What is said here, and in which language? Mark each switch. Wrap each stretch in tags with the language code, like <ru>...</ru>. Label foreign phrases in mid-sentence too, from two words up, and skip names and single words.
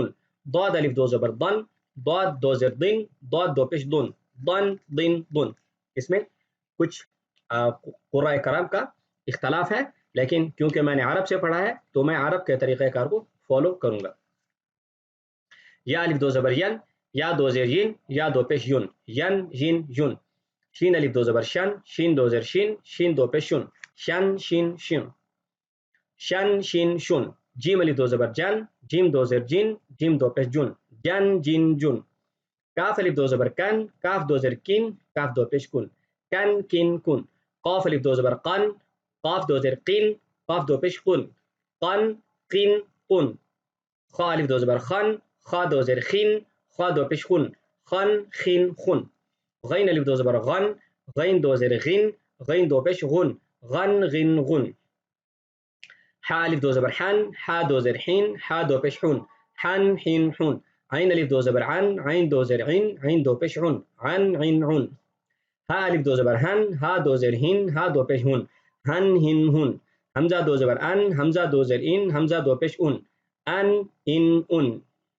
<ur>ضاد الف دو زبر ضن، ضاد دو زیر ضن، ضاد دو پیش ضن، ضن ضن ضن۔ اس میں کچھ قراء کرام کا اختلاف ہے، لیکن کیونکہ میں نے عرب سے پڑھا ہے تو میں عرب کے طریقہ کار کو فالو کروں گا۔ یا الف دو زبر ین، یا دو زیر ین، یا دو پیش یون، ین ین یون۔ شین الف دو زبر شن، شین دو زیر شین، شین دو پیش شن، شن شین شن، شن شین شن۔ جیم الف دو زبر جن، جیم دو زیر جن، جیم دو پیش جن، جن جن جن۔ کاف الف دو زبر کن، کاف دو زیر کن، کاف دو پیش کن، کن کن کن۔ قاف الف دو زبر قن، قاف دو زیر قن، قاف دو پیش قن، قن قن قن۔ خا الف دو زبر خن، خا دو زیر خین، خا دو پیش خون، خن خین خون. غین الف دو زبر غن، غین دو زیر غین، غین دو پیش غن، غن غین غن. ح الف دو زبر حن، ح دو زیر حین، ح دو پیش حون، حن حین حون. عین الف دو زبر عن، عین دو زیر عین، عین دو پیش عن، عن عین عن. ها الف دو زبر هن، ها دو زیر هین، ها دو پیش هون، هن هین هون. حمزه دو زبر ان، حمزه دو زیر این، حمزه دو پیش اون، ان این اون.</ur>